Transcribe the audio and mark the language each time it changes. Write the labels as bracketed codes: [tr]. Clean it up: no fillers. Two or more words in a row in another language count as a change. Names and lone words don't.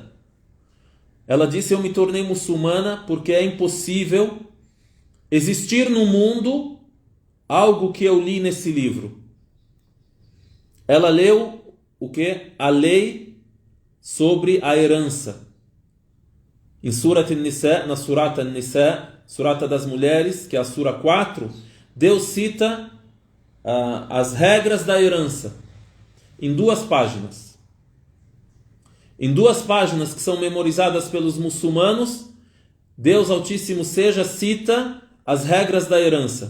[pt] Ela disse, eu me tornei muçulmana porque é impossível existir no mundo algo que eu li nesse livro. Ela leu o quê? A lei sobre a herança. Em Surat An-Nisa, na Surat An-Nisa, Surata das Mulheres, que é a Sura 4, Deus cita as regras da herança em 2 páginas. Em 2 páginas que são memorizadas pelos muçulmanos, Deus Altíssimo seja cita as regras da herança.